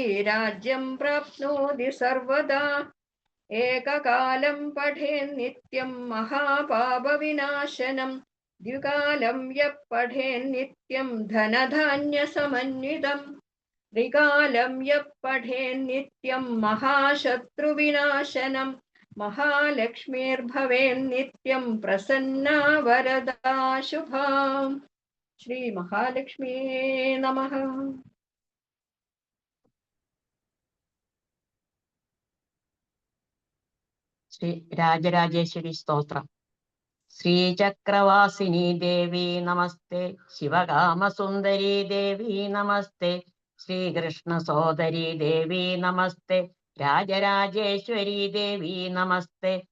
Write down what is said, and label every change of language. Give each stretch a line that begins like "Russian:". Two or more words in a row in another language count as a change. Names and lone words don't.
Sanskrit: राज्यं प्राप्नोति सर्वदा एककालं पठेन्नित्यं महापापविनाशनं द्विकालं यः पठेन्नित्यं धनधान्यसमन्वितं त्रिकालं यः पठेन्नित्यं महाशत्रुविनाशनं महालक्ष्मीर्भवेन्नित्यं प्रसन्ना वरदा शुभा श्री महालक्ष्मी नमः। ശ്രീ രാജരാജേശ്വരി സ്തോത്രം. ശ്രീചക്രവാസിനി ദേവി നമസ്തേ, ശിവകാമസുന്ദരി ദേവി നമസ്തേ, ശ്രീകൃഷ്ണ സോദരി ദേവി നമസ്തേ, രാജരാജേശ്വരി ദേവി നമസ്തേ,